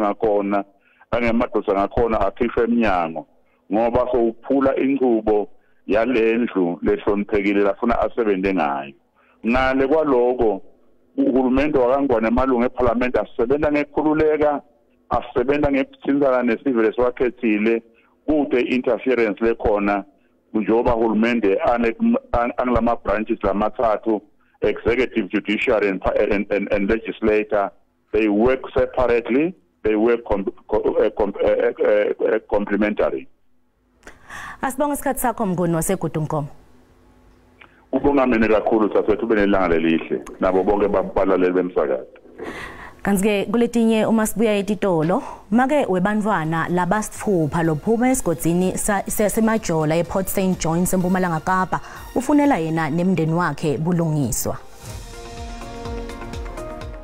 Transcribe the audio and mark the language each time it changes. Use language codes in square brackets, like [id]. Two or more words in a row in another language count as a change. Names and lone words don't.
[ss] ngakhona angemadoda ngakhona akhishwe eminyango ngoba sowuphula inqubo yalendlu lehloniphekile lafuna asebenze ngayo ngale kwaloko uhulumende wakangwane emalunga eParliament asebenza ngekhululeka asebenza ngekuthinzana nesive lesiwakhethile kude interference lekhona njengoba uhulumende anglama branches lamathathu [en] executive, judiciary and legislator, they work separately, they work complementary. [ss] Asibonga isikhathi sakho mnguni waseGudunkomo. Ubonga mina kakhulu tsatsethu benelanga lelihle nabo bonke babalaleli bemsakazo. Kanti-ke kuletinye uma sibuya etitolo make webantwana labasithupha lophuma esigodini semajola ePort St John eMpumalanga Kapa ufunela yena nemndeni wakhe bulungiswa.